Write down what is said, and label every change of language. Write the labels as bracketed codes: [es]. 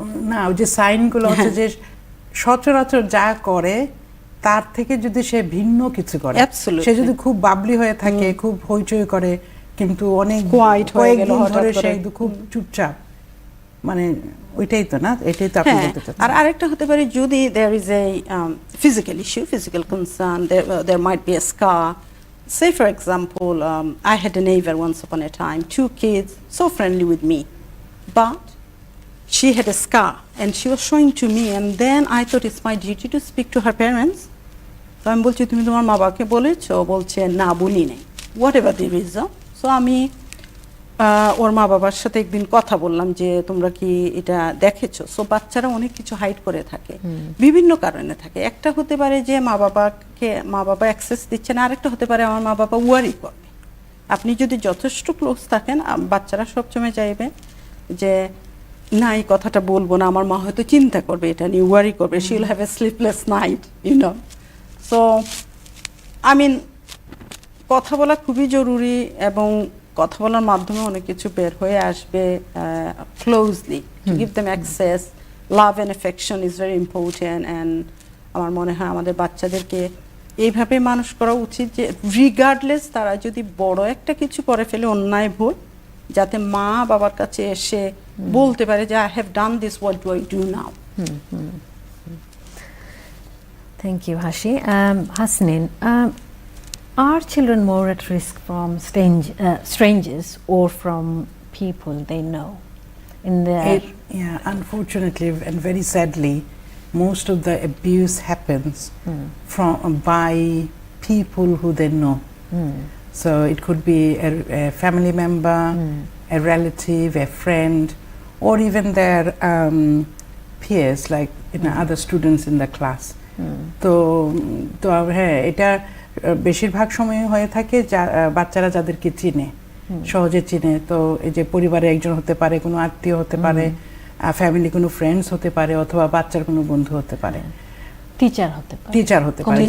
[bn] না ওই যে সাইনগুলো হচ্ছে যে সচরাচর যা করে তার থেকে যদি সে ভিন্ন কিছু করে, [en] Absolutely. [bn] সে যদি খুব বাবলি হয়ে থাকে, খুব হইচই করে, কিন্তু অনেক Quiet হয়ে গেল কয়েকদিন হঠাৎ ধরে করে। সে খুব চুপচাপ, মানে ওইটাই তো না, এটাই তো আপনি বলতে চাচ্ছেন। আর আরেকটা হতে পারে যদি [en] there is a physical issue, physical concern, there might be a scar. Say for example, I had a neighbor once upon a time, 2 kids, so friendly with me, but she had a scar and she was showing to me, and then I thought it's my duty to speak to her parents. [bn] So আমি বলছি তুমি তোমার মা বাবাকে বলেছো? বলছে না বলি নাই, [en] whatever the reason. [bn] So আমি ওর মা বাবার সাথে একদিন কথা বললাম যে তোমরা কি এটা দেখেছো? সো বাচ্চারা অনেক কিছু হাইড করে থাকে, বিভিন্ন কারণে থাকে। একটা হতে পারে যে মা বাবা অ্যাক্সেস দিচ্ছে না, আরেকটা হতে পারে আমার মা বাবা ওয়ারি করবে। আপনি যদি যথেষ্ট ক্লোজ থাকেন, বাচ্চারা সবসময় চাইবে যে না এই কথাটা বলবো না, আমার মা হয়তো চিন্তা করবে, এটা নিয়ে ওয়ারি করবে, [en] She will have a sleepless night, you know. [bn] So I mean কথা বলা খুবই জরুরি, এবং কথা বলার মাধ্যমে অনেক কিছু বের হয়ে আসবে। [en] Closely to give them access, love and affection is very important. [bn] And আমার মনে হয় আমাদের বাচ্চাদেরকে এইভাবে মানুষ করা উচিত যে রিগার্ডলেস তারা যদি বড় একটা কিছু করে ফেলে, অন্যায় ভুল, যাতে মা বাবার কাছে এসে বলতে পারে যে [en] I have done this, what do I do now. Thank you, Hashi. Hasnin, are children more at risk from strangers or from people they know in their Unfortunately and very sadly, most of the abuse happens by people who they know. So it could be a family member, a relative, a friend, or even their peers, like other students in the class. [bn] তো হ্যাঁ, এটা বেশিরভাগ সময় হয়ে থাকে বাচ্চারা যাদেরকে চিনে, সহজে চিনে। তো এই যে পরিবারে একজন হতে পারে, কোনো আত্মীয় হতে পারে, ফ্যামিলি কোনো ফ্রেন্ডস হতে পারে, অথবা বাচ্চার কোনো বন্ধু হতে পারে, টিচার হতে পারে,